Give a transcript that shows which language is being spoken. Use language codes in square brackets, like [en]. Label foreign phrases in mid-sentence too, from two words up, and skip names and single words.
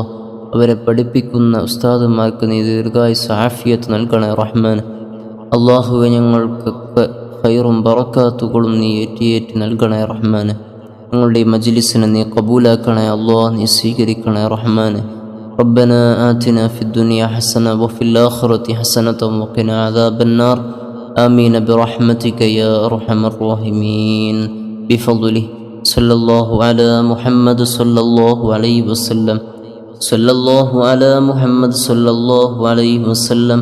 [ml] അവരെ പഠിപ്പിക്കുന്ന ഉസ്താദുമാർക്ക് നീ ദീർഘായുസ്സും ആഫിയത്ത് നൽകണേ റഹ്മാനെ. അല്ലാഹുവെ ഞങ്ങൾക്കൊക്കെ ഖൈറും ബറക്കാത്തുകളും നീ ഏറ്റി നൽകണേ റഹ്മാനെ. ഞങ്ങളുടെ ഈ മജ്ലിസിനെ നീ ഖബൂലാക്കണേ അല്ലാ. നീ സ്വീകരിക്കണേ റഹ്മാനെ. [ar] ربنا آتنا في الدنيا حسنة وفي الآخرة حسنة وقنا عذاب النار. آمين برحمتك يا أرحم الراحمين. بفضله صلى الله على محمد صلى الله عليه وسلم. صلى الله على محمد صلى الله عليه وسلم.